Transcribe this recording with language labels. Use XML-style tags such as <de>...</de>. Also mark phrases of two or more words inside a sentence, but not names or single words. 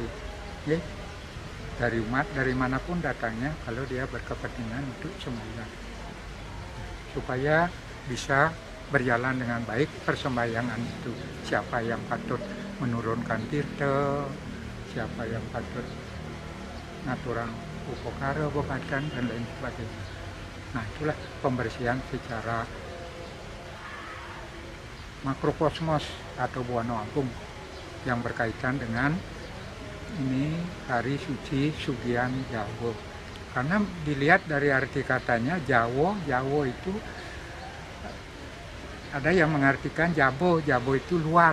<id>Dari umat, dari manapun datangnya, kalau dia berkepentingan untuk sembahyang. Supaya bisa berjalan dengan baik persembahyangan itu. Siapa yang patut menurunkan tirta, siapa yang patut ngaturang upokara, bobatan, dan lain sebagainya. Nah, itulah pembersihan secara makrokosmos atau buana agung yang berkaitan dengan ini hari suci Sugian Jawa. Karena dilihat dari arti katanya Jawa itu ada yang mengartikan Jabo itu luar.</id>